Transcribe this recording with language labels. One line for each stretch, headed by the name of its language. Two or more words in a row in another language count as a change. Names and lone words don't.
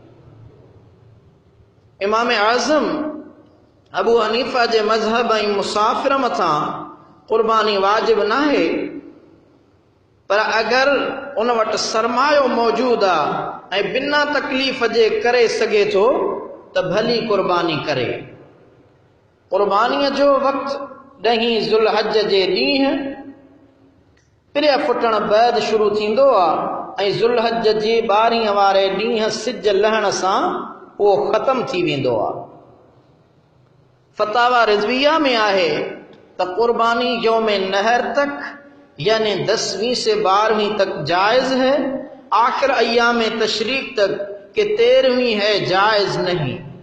Sindhi: امام اعظم ابو حنیفہ جے مذہب ائیں مسافر متھاں قربانی واجب نہ ہے، پر اگر ان وٹ سرمایو موجود آ بنا تکلیف جے کرے سگے تو بھلی قربانی کرے۔ قربانی جو وقت 10 ذوالحج جے ڈینہ پریا فٹن بعد شروع تھیندو آ، ذوالحج جے 12 وارے ڈینہ سج لہن سان وہ ختم تھی ویندو آ۔
Urdu: فتاوی رضویہ میں آہے تا قربانی یوم نہر تک یعنی 10ویں سے 12ویں تک جائز ہے، آخر ایام تشریق تک کہ 13ویں ہے جائز نہیں۔